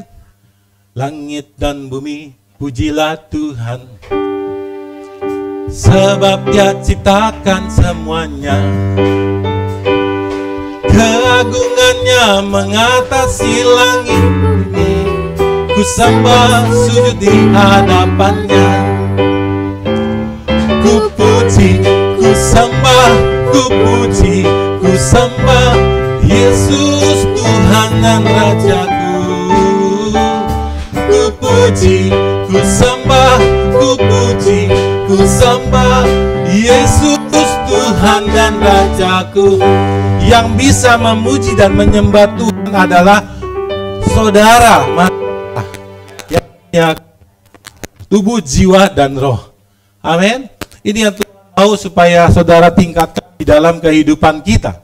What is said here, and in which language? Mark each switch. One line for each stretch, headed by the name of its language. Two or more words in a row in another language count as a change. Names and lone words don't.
Indonesian: Langit dan bumi, pujilah Tuhan. Sebab Dia ciptakan semuanya. Keagungannya mengatasi langit bumi. Ku sembah sujud di hadapannya. Ku puji, ku sembah, ku puji, ku sembah Yesus Tuhan dan Rajaku. Ku puji, ku sembah, ku puji, ku sembah Yesus Tuhan dan Rajaku. Yang bisa memuji dan menyembah Tuhan adalah saudara, yang punya tubuh, jiwa, dan roh. Amin. Ini yang Tuhan mau supaya saudara tingkatkan di dalam kehidupan kita.